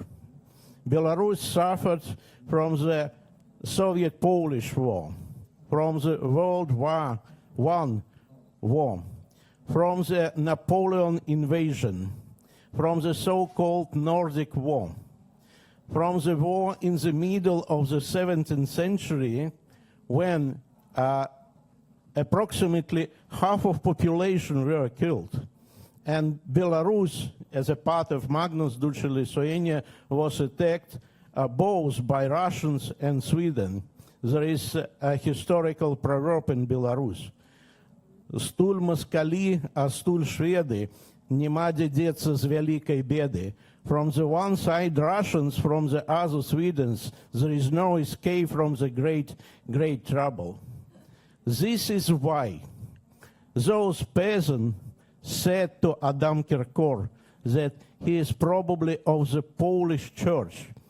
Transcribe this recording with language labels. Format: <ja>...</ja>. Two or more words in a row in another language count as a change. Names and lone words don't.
<en>Belarus suffered from the Soviet-Polish War, from the World War I war, from the Napoleon invasion, from the so-called Nordic War, from the war in the middle of the 17th century when approximately half of population were killed. And Belarus, as a part of Magnus Duchy Lithuania, was attacked both by Russians and Sweden. There is a historical proverb in Belarus.</en> <be>Стуль москали, а стуль шведы, нема де деться з великой беды.</be> <en>From the one side Russians, from the other Swedes, there is no escape from the great trouble. This is why those peasants said to Adam Kirkor that he is probably of the Polish church.</en>